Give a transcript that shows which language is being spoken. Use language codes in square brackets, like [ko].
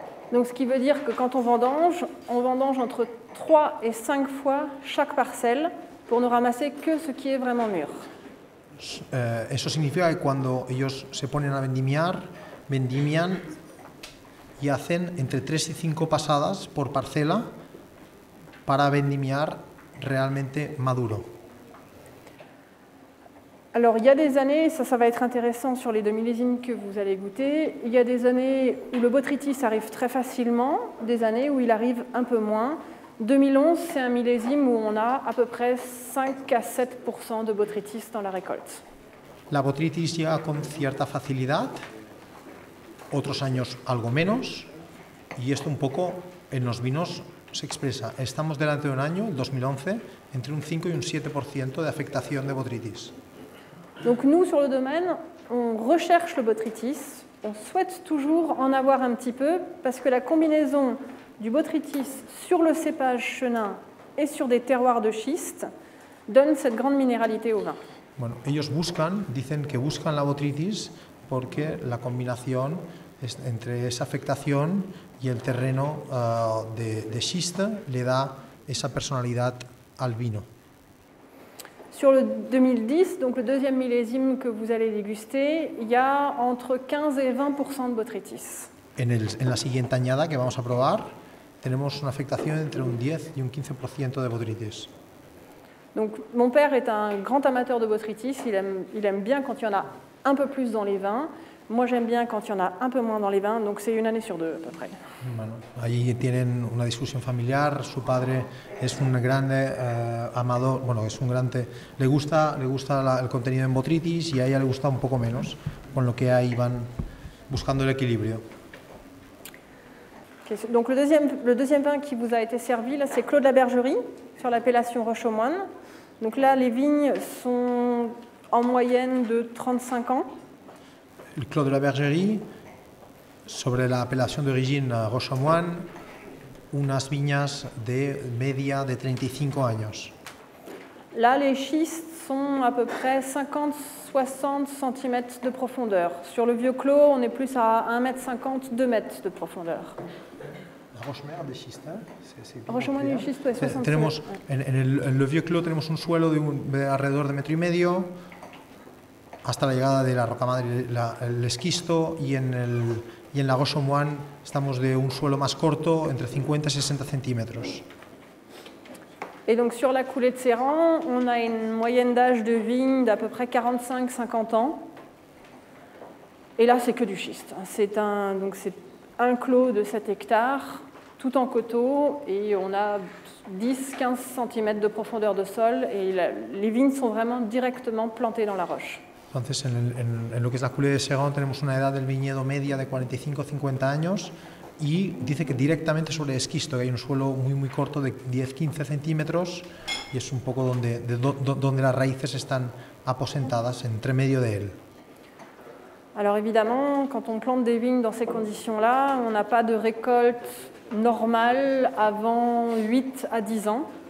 [fr] Donc ce qui veut dire que quand on vendange entre 3 et 5 fois chaque parcelle pour ne ramasser que ce qui est vraiment mûr. [es] Eso significa que cuando ellos se ponen a vendimiar, vendimian y hacen entre 3 y 5 pasadas por parcela para vendimiar realmente maduro. [fr] Alors il y a des années, ça va être intéressant sur les 2 millésimes que vous allez goûter, il y a des années où le botrytis arrive très facilement, des années où il arrive un peu moins. 2011, c'est un millésime où on a à peu près 5 à 7% de botrytis dans la récolte. [es] La botrytis llega con cierta facilidad, otros años algo menos, y esto un poco en los vinos se expresa. Estamos delante de un año, el 2011, entre un 5 y un 7% de afectación de botrytis. [fr] Donc nous, sur le domaine, on recherche le botrytis, on souhaite toujours en avoir un petit peu, parce que la combinaison du botrytis sur le cépage chenin et sur des terroirs de schiste donne cette grande minéralité au vin. [es] Bueno, ellos dicen que buscan la botrytis porque la combinación entre esa afectación y el terreno de schiste le da esa personalidad al vino. [fr] Sur le 2010, donc le deuxième millésime que vous allez déguster, il y a entre 15 et 20% de botrytis. [es] En la siguiente añada que vamos a probar, tenemos una afectación entre un 10 y un 15% de botrytis. [fr] Donc mon père est un grand amateur de botrytis, il aime bien quand il y en a un peu plus dans les vins. Moi j'aime bien quand il y en a un peu moins dans les vins, donc c'est 1 année sur 2 à peu près. [es] Bueno, allí tienen una discusión familiar, su padre es un grande amador, bueno, le gusta el contenido en botrytis y a ella le gusta un poco menos, con lo que ahí van buscando el equilibrio. [fr] Donc le deuxième vin qui vous a été servi, là, c'est Clos de la Bergerie, sur l'appellation Roche-aux-Moines. Donc là, les vignes sont en moyenne de 35 ans. [es] El Clos de la Bergerie, sobre la apelación de origine Roche-aux-Moines, unas viñas de media de 35 años. [fr] Là, les schistes sont à peu près 50-60 cm de profondeur. Sur le vieux clos, on est plus à 1,50 m, 2 m de profondeur. Roche-Mer de schiste, Roche-aux-Moines de schiste, 60 [es] tenemos, en el vieux clos tenemos un suelo de alrededor de 1,5 m. hasta la llegada de la rocammadre, el esquisto, y en la Gauche-aux-Moines estamos de un suelo más corto, entre 50 y 60 centímetros. [fr] Et donc sur la coulée de Serran, on a une moyenne d'âge de vigne d'à peu près 45-50 ans. Et là, c'est que du schiste. C'est un clos de 7 hectares, tout en coteaux, et on a 10-15 cm de profondeur de sol, et les vignes sont vraiment directement plantées dans la roche. [es] Entonces, en lo que es la coulée de Serran tenemos una edad del viñedo media de 45-50 años, y dice que directamente sobre el esquisto, que hay un suelo muy corto de 10-15 centímetros, y es un poco donde las raíces están aposentadas, entre medio de él. [fr] Alors évidemment, quand on plante des vignes dans ces conditions-là, on n'a pas de récolte normale avant 8 à 10 ans.